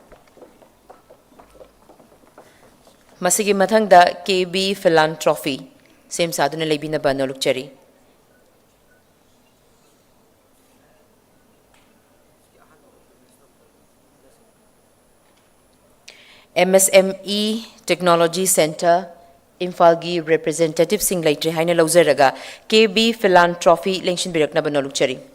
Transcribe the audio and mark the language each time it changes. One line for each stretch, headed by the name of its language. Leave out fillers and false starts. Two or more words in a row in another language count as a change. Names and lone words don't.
Manipuri: Masigi mathangda KB Philanthropy, same saduna lebinaba Nolukchari. MSME Technology Center, Imphal gi representative sing laitri haina lauzaraga KB Philanthropy lengshin birakna banolukchari.